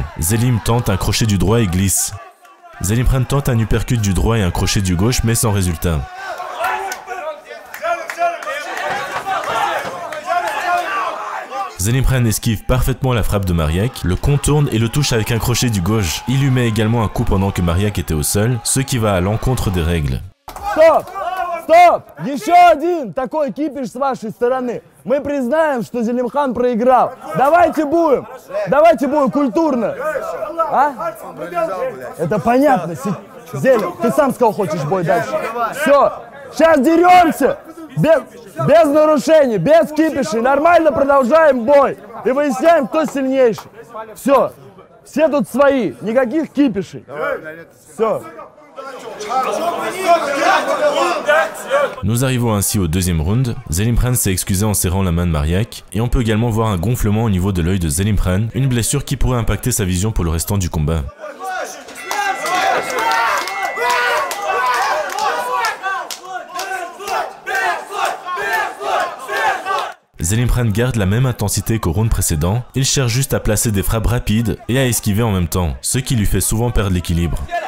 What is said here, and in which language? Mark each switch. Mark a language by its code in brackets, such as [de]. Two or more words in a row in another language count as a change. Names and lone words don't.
[fr] Zelim tente un crochet du droit et glisse. Zelimkhan tente un uppercut du droit et un crochet du gauche mais sans résultat. Zelimkhan esquive parfaitement la frappe de Mariak, le contourne et le touche avec un crochet du gauche. Il lui met également un coup pendant que Mariak était au sol, ce qui va à l'encontre des рègles. [ru] Стоп! Еще один такой кипиш с вашей стороны. Мы признаем, что Зелимхан проиграл. Давайте будем культурно. А? Это понятно. Зелим, ты сам сказал, хочешь бой дальше. Все, сейчас деремся. Без нарушений, без кипишей. Нормально продолжаем бой. И выясняем, кто сильнейший. Все тут свои. Никаких кипишей. Все. [fr] Nous arrivons ainsi au deuxième round. Zelimkhan s'est excusé en serrant la main de Mariak et on peut également voir un gonflement au niveau de l'œil de Zelimkhan, une blessure qui pourrait impacter sa vision pour le restant du combat. Zelimkhan garde la même intensité qu'au round précédent, il cherche juste à placer des frappes rapides et à esquiver en même temps, ce qui lui fait souvent perdre l'équilibre.